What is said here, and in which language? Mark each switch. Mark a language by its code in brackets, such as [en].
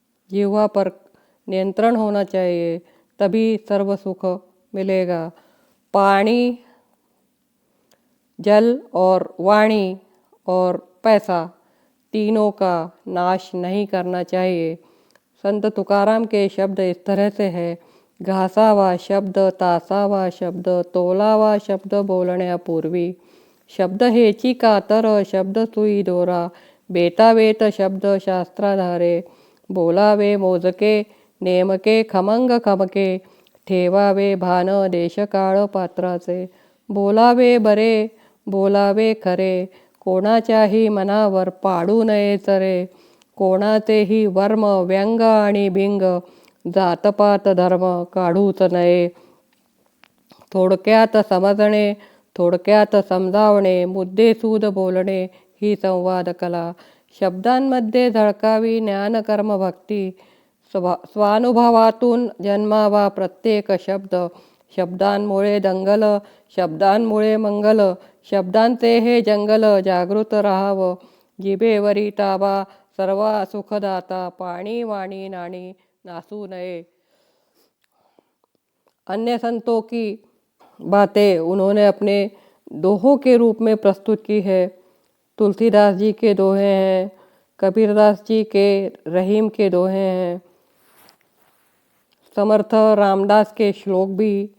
[hi] जिह्वा पर नियंत्रण होना चाहिए, तभी सर्व सुख मिलेगा. पानी, जल और वाणी और पैसा, तीनों का नाश नहीं करना चाहिए. संत तुकाराम के शब्द इस तरह से है. [mr] घासावा शब्द, तासावा शब्द, तोलावा शब्द बोलण्यापूर्वी. शब्द हेची कातर, शब्द सुई दोरा. बेतावेत शब्द शास्त्राधारे. बोलावे मोजके, नेमके खमंग खमके. ठेवावे भान देशकाळ पात्राचे. बोलावे बरे, बोलावे खरे. कोणाच्याही मनावर पाडू नये चरे. कोणाचेही वर्म, व्यंग आणि भिंग. जातपात धर्म काढूच नये. थोडक्यात समजणे, थोडक्यात समजावणे, मुद्देसूद बोलणे ही संवाद कला. शब्दांमध्ये झळकावी ज्ञान कर्म भक्ती. स्वानुभवातून जन्मावा प्रत्येक शब्द. शब्दांमुळे दंगल, शब्दांमुळे मंगल. शब्दांचे हे जंगल, जागृत राहावं. जिभेवरी ताबा, सर्वा सुखदाता. पाणी वाणी नाणी नासू नये. [hi] अन्य संतों की बातें उन्होंने अपने दोहों के रूप में प्रस्तुत की है. तुलसीदास जी के दोहे हैं, कबीरदास जी के रहीम के दोहे हैं, समर्थ रामदास के श्लोक भी